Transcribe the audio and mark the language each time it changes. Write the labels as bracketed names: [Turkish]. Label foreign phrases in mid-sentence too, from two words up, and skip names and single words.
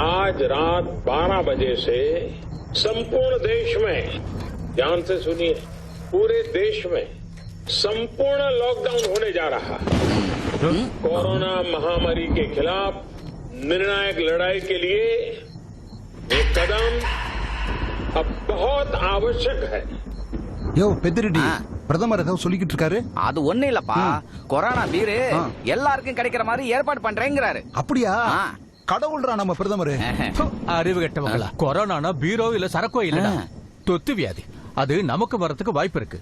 [Hindi] आज रात 12 बजे से संपूर्ण देश में, ध्यान से सुनिए, पूरे देश में संपूर्ण लॉकडाउन होने जा रहा है। कोरोना महामारी के खिलाफ निर्णायक लड़ाई के लिए ये कदम अब बहुत आवश्यक है। [Tamil] யோ பெத்திரெட்டி, பிரதமர் ஏதோ சொல்லிக்கிட்டு இருக்காரு. அது ஒண்ணு இல்லப்பா, கொரோனா பீரு எல்லாருக்கும் கிடைக்கிற மாதிரி ஏற்பாடு பண்றேங்கிறாரு. அப்படியா? கடவுள்ரா நம்ம பிரதமர். அறிவு கெட்டவங்களா, கொரோனா பீரோ இல்ல சரக்கோ இல்ல, தொத்து வியாதி. அது நமக்கு வரதுக்கு வாய்ப்பு இருக்கு.